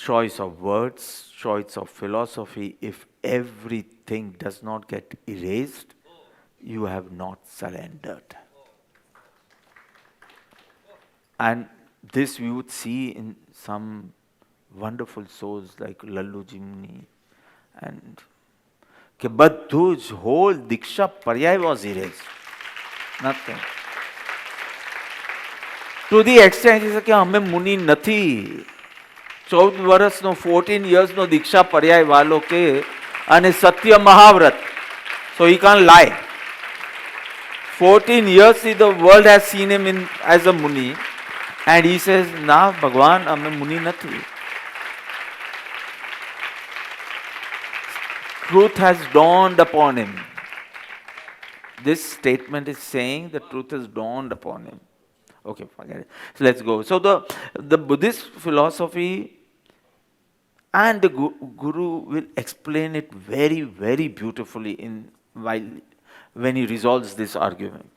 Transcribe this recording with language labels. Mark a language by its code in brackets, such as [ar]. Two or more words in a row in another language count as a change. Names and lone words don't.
[en] choice of words, choice of philosophy, if everything does not get erased, you have not surrendered. And this we would see in some wonderful souls like Lallu Jimni, and [gu] કે બધું જ [en] whole [gu] દીક્ષા પર્યાય [en] was erased. Nothing. To the extent [gu] કે અમે મુનિ નથી. 14 વર્ષનો 14 yearsનો દીક્ષા પર્યાય વાલો કે અને સત્ય મહાવ્રત. [en] So he can't lie. 14 years the world has seen him as a muni, and he says, [gu] ના ભગવાન અમે મુનિ નથી. [en] Truth has dawned upon him. This statement is saying the truth has dawned upon him. Okay, forget it. So let's go. So the Buddhist philosophy and the Guru will explain it very, very beautifully when he resolves this argument.